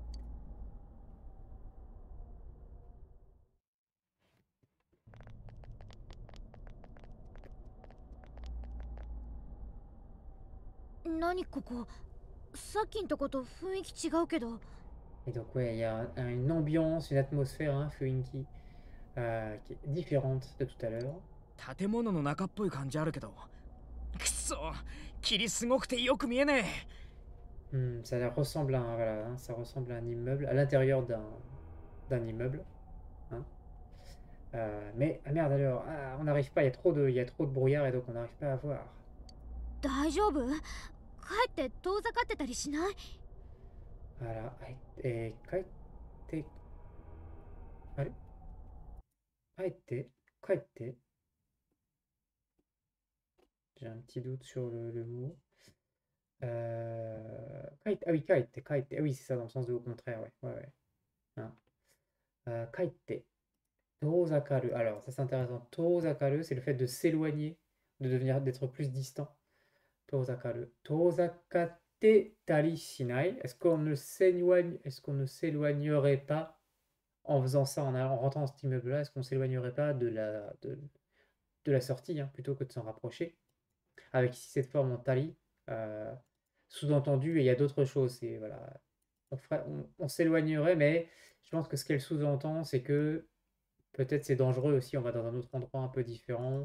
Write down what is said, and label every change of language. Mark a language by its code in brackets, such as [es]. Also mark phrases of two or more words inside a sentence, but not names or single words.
[ja] 何ここ？さっきんとこと雰囲気違うけど。 [fr] Et donc, ouais, il y a une ambiance, une atmosphère, hein, Fuinki, qui est différente de tout à l'heure. [ja] 建物の中っぽい感じあるけど。くそ、霧すごくてよく見えねえ。 [fr] Ça ressemble voilà, hein, ça ressemble à un immeuble, à l'intérieur d'un immeuble. Hein. Mais, ah merde alors, on n'arrive pas, il y a trop de brouillard et donc on n'arrive pas à voir. [ja] 大丈夫？帰って遠ざかってたりしない？ [fr] Voilà, et kaite, allez, kaite. J'ai un petit doute sur le mot. Ah oui, kaite. Ah oui, c'est ça, dans le sens de au contraire, ouais. Ouais, ouais. Hein. Kaite. Tozakaru. Alors, ça c'est intéressant. Tozakaru, c'est le fait de s'éloigner, d'être plus distant. [ja] 遠ざかる。遠ざかってたりしない. [fr] Est-ce qu'on ne s'éloignerait pas en faisant ça, en rentrant dans cet immeuble-là? Est-ce qu'on ne s'éloignerait pas de la sortie, hein, plutôt que de s'en rapprocher? Avec ici cette forme en tali, sous-entendu, et il y a d'autres choses. C'est, voilà, on s'éloignerait, mais je pense que ce qu'elle sous-entend, c'est que peut-être c'est dangereux aussi, on va dans un autre endroit un peu différent.